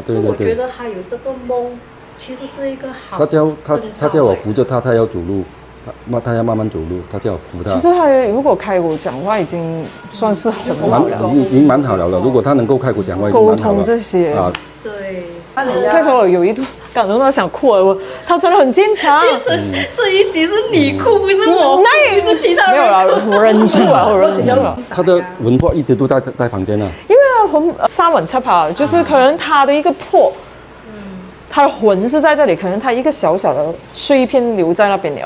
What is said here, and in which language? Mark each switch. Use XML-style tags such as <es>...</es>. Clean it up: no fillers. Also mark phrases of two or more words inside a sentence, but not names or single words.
<zh>所以我覺得他有這個夢，其實是一個好。他叫我扶着他要走路，他要慢慢走路，他叫我扶他。其實他如果開口講話，已經算是很好了，已經蠻好了。如果他能夠開口講話，溝通這些啊。對，開始我有一度感動到想哭了，他真的很堅強。這一集是你哭，不是我，不是其他人。沒有啦，我忍住了，我忍住了。他的魂魄一直都在房間啊。因為三魂七魄，就是可能他的一個魄，他的魂是在這裡，可能他一個小小的碎片留在那邊了。</zh>